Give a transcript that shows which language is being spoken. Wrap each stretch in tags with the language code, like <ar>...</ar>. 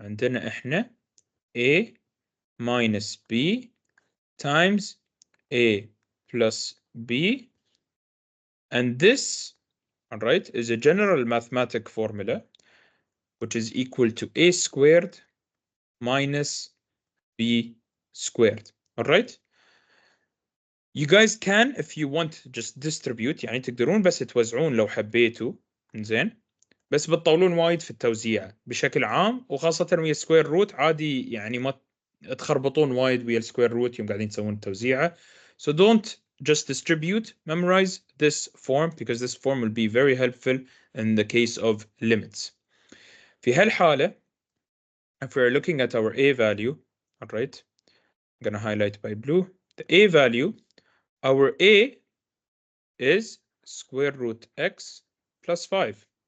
<ar>عندنا احنا</ar> <en>a minus b times a plus b, and this, all right, is a general mathematic formula which is equal to a squared minus b squared. All right, you guys can, if you want, just distribute.</en> <ar>يعني تقدرون بس توزعون لو حبيتوا. زين، بس بتطولون وايد في التوزيع بشكل عام، وخاصة ويا سكوير روت عادي يعني ما تخربطون وايد ويا السكوير روت يوم قاعدين تسوون التوزيعة.</ar> <en>So don't just distribute, memorize this form because this form will be very helpful in the case of limits.</en> <ar>في هالحالة,</ar> <en>if we're looking at our a value, all right, I'm going to highlight by blue, the a value, our a is square root x plus 5.</en>